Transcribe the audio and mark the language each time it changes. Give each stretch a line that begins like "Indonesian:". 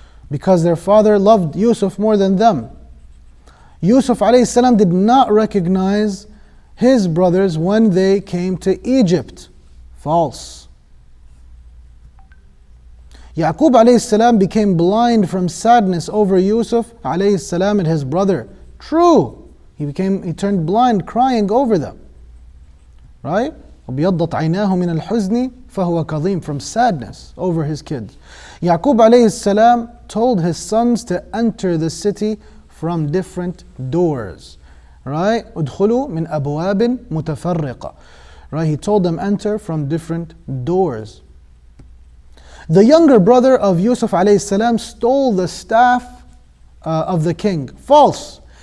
English: Because their father loved Yusuf more than them. Yusuf alayhi salam did not recognize his brothers when they came to Egypt. False. Yaqub alayhi salam became blind from sadness over Yusuf alayhi salam and his brother. True. He turned blind crying over them. Right?
Arabic: وَبِيَضَّتْ عَيْنَاهُ مِنَ الْحُزْنِ فَهُوَ كَظِيمٌ,
English: from sadness over his kids. Yaqub alayhi salam told his sons to enter the city from different doors. Right?
Arabic: أُدْخُلُوا مِنْ أَبْوَابٍ مُتَفَرِّقَةٍ. Right?
English: He told them enter from different doors. The younger brother of Yusuf alayhi salam stole the staff of the king. False.